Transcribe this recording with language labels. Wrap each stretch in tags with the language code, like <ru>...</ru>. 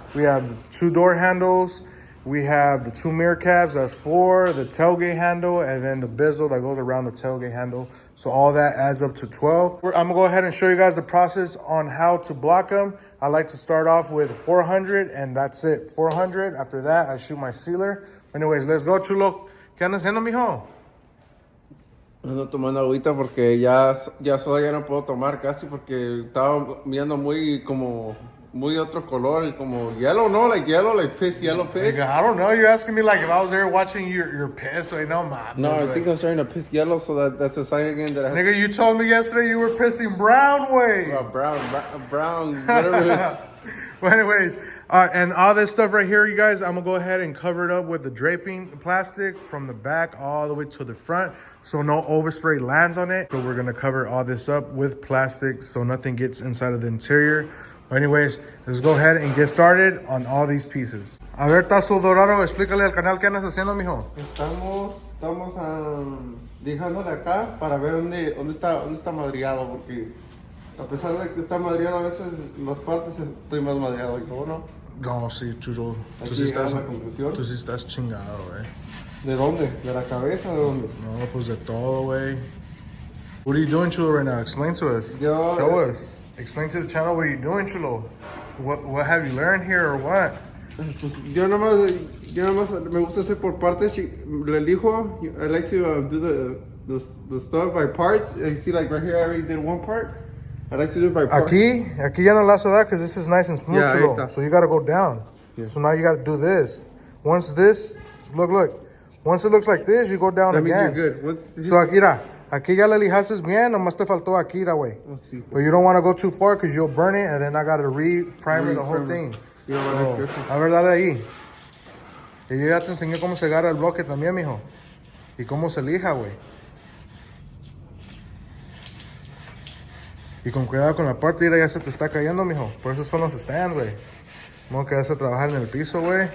<en>We have the two door handles. We have the two mirror cabs, that's 4, the tailgate handle, and then the bezel that goes around the tailgate handle. So all that adds up to 12. I'm gonna go ahead and show you guys the process on how to block them. I like to start off with 400 and that's it, 400. After that, I shoot my sealer. Anyways, let's go, Chulo.</en> <es>¿Qué andas haciendo, mijo? Ando tomando agüita porque ya soda ya no puedo tomar casi porque estaba viendo muy otro color y como yellow, no?</es> <en>Like yellow, like piss, yellow piss. Nigga, I don't know. You're asking me like if I was there watching your piss right now, man. No, I think I'm starting to piss yellow, so that's a sign again that I have Nigga, you told me yesterday you were pissing brown way. brown, whatever it is. Well, anyways, and all this stuff right here, you guys, I'm gonna go ahead and cover it up with the draping plastic from the back all the way to the front, so no overspray lands on it. So we're gonna cover all this up with plastic so nothing gets inside of the interior. But anyways, let's go ahead and get started on all these pieces.</en> <es>A ver, Tazo Dorado, explícale al canal qué andas haciendo, mijo. Estamos dejándole acá para ver dónde está madreado, porque a pesar de que está madreado, a veces las partes estoy más madreado. ¿Y cómo no? No, sí, Chulo. Tú sí estás chingado, güey. ¿De dónde? ¿De la cabeza? ¿De dónde? No, pues de todo, güey.</es> <en>What are you doing, Chulo, right now? Explain to us. Show us. Explain to the channel what you're doing, Chulo. What have you learned here or what?</en> <es>Pues yo nomás me gusta hacer por partes. Le elijo.</es> <en>I like to do the stuff by parts. You see, like right here, I already did one part. I like to do it by parts.</en> <es>Aquí ya no la hago</es> <en>that because this is nice and smooth, Yeah, Chulo. So you got to go down. Yeah. So now you got to do this. Once this, look. Once it looks like this, you go down That again. means you're good.</en> <es>So Akira, aquí ya le lijaste bien, nomás te faltó Akira, güey. Sí.</es> <en>But you don't want to go too far because you'll burn it and then I got to re-primer the whole thing. You know what</en> <es>A ver, dale ahí. Y yo ya te enseñé cómo se agarra el bloque también, mijo. Y cómo se lija, güey. Y con cuidado con la parte, mira, ya se te está cayendo, mijo. Por eso son los stands, güey. No quedarse a trabajar en el piso, güey.</es>